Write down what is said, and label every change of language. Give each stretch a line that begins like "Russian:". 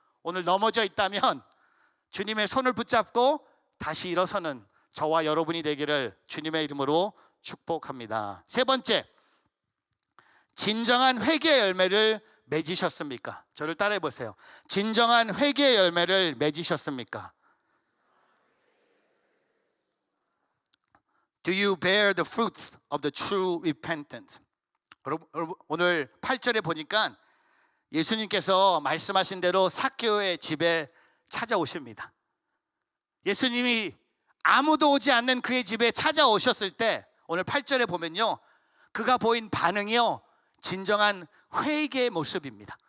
Korean: 오늘 넘어져 있다면 주님의 손을 붙잡고 다시 일어서는 저와 여러분이 되기를 주님의 이름으로 축복합니다. 세 번째, 진정한 회개의 열매를 맺으셨습니까? 저를 따라해 보세요. 진정한 회개의 열매를 맺으셨습니까?
English: Do you bear the fruits of the true repentance?
Korean: 여러분, 오늘 8절에 보니까 예수님께서 말씀하신 대로 삭개오의 집에 찾아오십니다. 예수님이 아무도 오지 않는 그의 집에 찾아오셨을 때 오늘 8절에 보면요 그가 보인 반응이요 진정한 회개의 모습입니다.